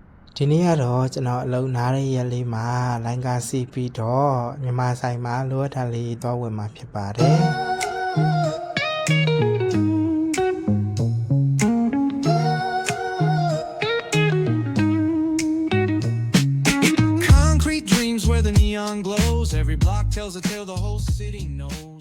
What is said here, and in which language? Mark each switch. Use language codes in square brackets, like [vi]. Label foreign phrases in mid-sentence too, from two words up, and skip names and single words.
[my] ဒီနေ့ကတော့ကျွန်တော်အလုပ်နားရဲ့ရက်လေးမှာလိုင်းကားစီးပြီးတော့မြန်မာဆိုင်မှာလိုအပ်တာလေးသွားဝင်မှာဖြစ်ပါတယ် [en] Concrete dreams where the neon glows. Every block tells a tale the whole city knows.